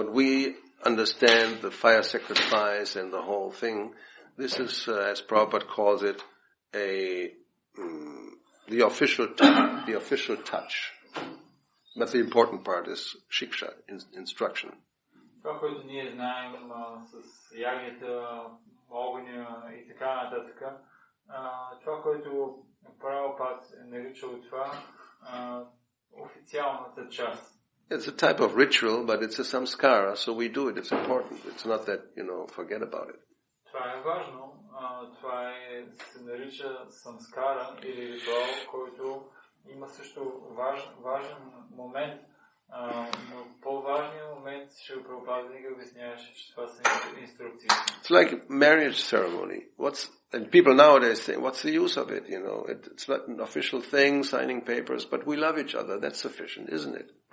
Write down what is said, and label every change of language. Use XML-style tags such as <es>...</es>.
<en>What we understand, the fire sacrifice and the whole thing, this is, as Prabhupada calls it, the official touch. But the important part is shiksha, instruction.</en> <bg>Това, което ние знаем с ягнята, огъня и така нататък, това, което Прабхупад е наричал това, официалната част.</bg> <en>It's a type of ritual, but it's a samskara, so we do it. It's important. It's not that, forget about it.</en> <bg>Това е важно. Това се нарича самскара или ритуал, който има също важен момент. Но по-важният момент Шрила Прабхупада винаги обясняваше, че това са инструкции.</bg> <en>It's like marriage ceremony. And people nowadays say, what's the use of it? It's not an official thing, signing papers, but we love each other. That's sufficient, isn't it?</en>